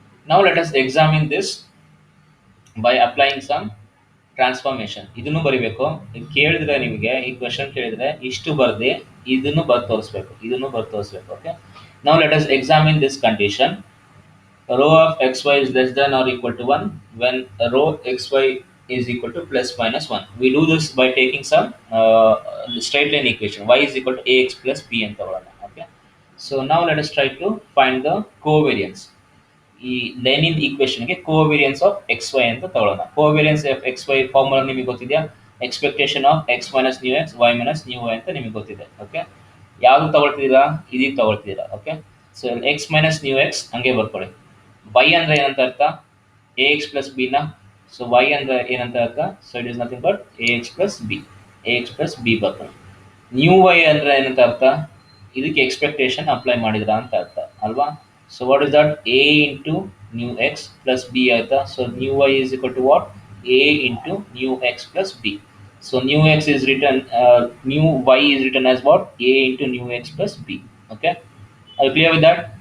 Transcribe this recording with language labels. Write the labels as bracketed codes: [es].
[en] Now let us examine this by applying some transformation. [kn] ಇದನ್ನು ಬರಿಬೇಕು. ಈಗ ಕೇಳಿದ್ರೆ ನಿಮಗೆ ಈ ಕ್ವಶನ್ ಕೇಳಿದ್ರೆ ಇಷ್ಟು ಬರ್ದು ಇದನ್ನು ಬರ್ದು ತೋರಿಸ್ಬೇಕು, ಇದನ್ನು ಬರ್ದು ತೋರಿಸ್ಬೇಕು. [en] Okay, now let us examine this condition. Rho of x y is less than or equal to 1 when rho x y is equal to plus minus 1. We do this by taking some straight line equation. Y is equal to ax plus b [kn] ಅಂತ ತಗೊಳ್ಳೋಣ. [en] Okay, so now let us try to find the covariance. [kn] ಈ ಲೈನಿನ ಈಕ್ವೇಷನ್ಗೆ covariance of X Y ಅಂತ ತಗೊಳ್ಳೋಣ. [en] covariance of x y formula [kn] ನಿಮಗೆ ಗೊತ್ತಿದೆಯಾ, [en] expectation of x minus mu x y minus mu y [kn] ಅಂತ ನಿಮಗೆ ಗೊತ್ತಿದೆ. ಓಕೆ, ಯಾವುದು ತಗೊಳ್ತಿದ್ದೀರಾ, ಇದೀಗ ತಗೊಳ್ತಿದ್ದೀರಾ. Okay, so X minus new X ಹಂಗೆ ಬರ್ಕೊಳ್ಳಿ. ವೈ ಅಂದರೆ ಏನಂತ ಅರ್ಥ, [en] A x plus ಬಿನ. So y ಅಂದರೆ ಏನಂತ ಅರ್ಥ, so it is nothing but a x plus b, a x plus b ಬರ್ಕೊಳ್ಳಿ. [kn] ನ್ಯೂ ವೈ ಅಂದರೆ ಏನಂತ ಅರ್ಥ, ಇದಕ್ಕೆ ಎಕ್ಸ್ಪೆಕ್ಟೇಷನ್ ಅಪ್ಲೈ ಮಾಡಿದ್ರ ಅಂತ ಅರ್ಥ ಅಲ್ವಾ. [en] So what is that, a into new x plus b ಆಯ್ತಾ. So new y is equal to what, a into new x plus b. So new x is written, new y is written as what, a into new x plus b. Okay, are you clear with that?